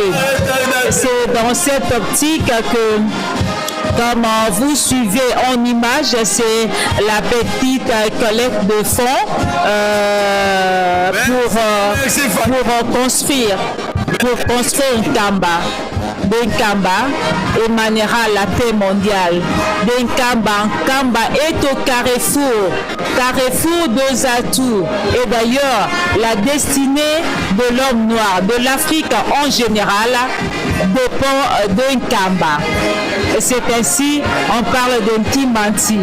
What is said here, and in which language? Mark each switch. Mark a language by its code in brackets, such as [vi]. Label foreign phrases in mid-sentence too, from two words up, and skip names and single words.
[fr] C'est dans cette optique que, comme vous suivez en image, c'est la petite collecte de fonds pour construire un Kamba. Benkamba émanera la paix mondiale. Kamba est au carrefour de Zatou. Et d'ailleurs, la destinée de l'homme noir, de l'Afrique en général, dépend d'un Kamba. C'est ainsi, on parle de Ntimanti.